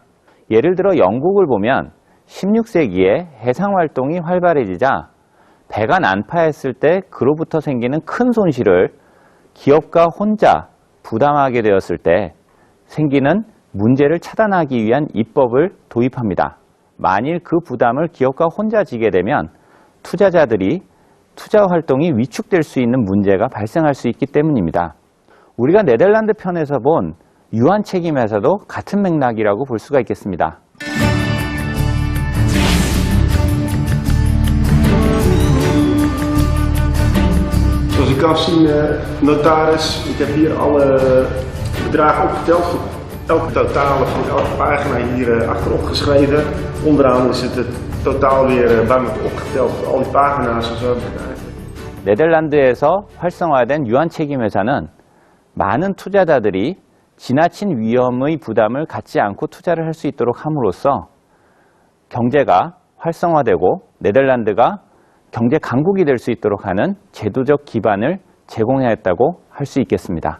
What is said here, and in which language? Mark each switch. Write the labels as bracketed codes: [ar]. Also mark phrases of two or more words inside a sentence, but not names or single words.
[ko] 예를 들어 영국을 보면 16세기에 해상활동이 활발해지자 배가 난파했을 때 그로부터 생기는 큰 손실을 기업가 혼자 부담하게 되었을 때 생기는 문제를 차단하기 위한 입법을 도입합니다. 만일 그 부담을 기업가 혼자 지게 되면 투자자들이 투자 활동이 위축될 수 있는 문제가 발생할 수 있기 때문입니다. 우리가 네덜란드 편에서 본 유한 책임에서도 같은 맥락이라고 볼 수가 있겠습니다. [nl] Zoals ik kan zien, notaris, ik heb hier alle bedragen opgeteld. Elke totale van elke pagina hier achterop geschreven. Onderaan is het totaal weer bij elkaar opgeteld, al die pagina's en zo. [ko] 네덜란드에서 활성화된 유한 책임 회사는 많은 투자자들이 지나친 위험의 부담을 갖지 않고 투자를 할 수 있도록 함으로써 경제가 활성화되고 네덜란드가 경제 강국이 될 수 있도록 하는 제도적 기반을 제공하였다고 할 수 있겠습니다.